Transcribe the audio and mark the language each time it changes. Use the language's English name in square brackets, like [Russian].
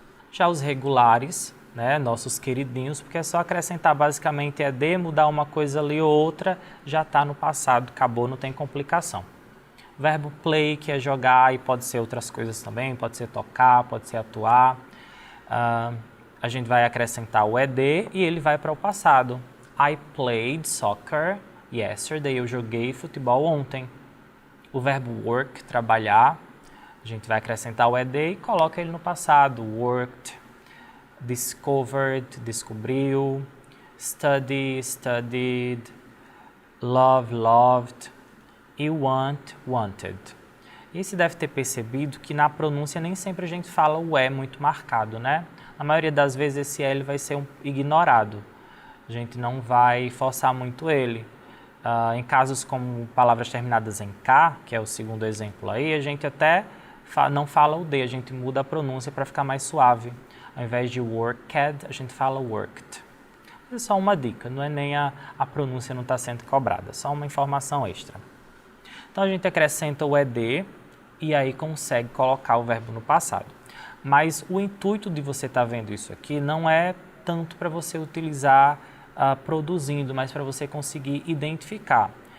[Portuguese] Já os regulares, né, nossos queridinhos, porque é só acrescentar basicamente ED, mudar uma coisa ali ou outra, já está no passado, acabou, não tem complicação. Verbo play, que é jogar, e pode ser outras coisas também, pode ser tocar, pode ser atuar. A gente vai acrescentar o ED e ele vai para o passado. [English] I played soccer yesterday. [Portuguese] Eu joguei futebol ontem. O verbo work, trabalhar, a gente vai acrescentar o ED e coloca ele no passado. [English] Worked, discovered, descobriu, study, studied, love, loved e want, wanted. [Portuguese] E você deve ter percebido que na pronúncia nem sempre a gente fala o E muito marcado, né? Na maioria das vezes esse L vai ser ignorado. A gente não vai forçar muito ele. Em casos como palavras terminadas em K, que é o segundo exemplo aí, a gente até não fala o D, a gente muda a pronúncia para ficar mais suave. Ao invés de worked, a gente fala worked. É só uma dica, não é nem a pronúncia não está sendo cobrada, só uma informação extra. Então a gente acrescenta o ed e aí consegue colocar o verbo no passado. Mas o intuito de você estar vendo isso aqui não é tanto para você utilizar produzindo, mas para você conseguir identificar.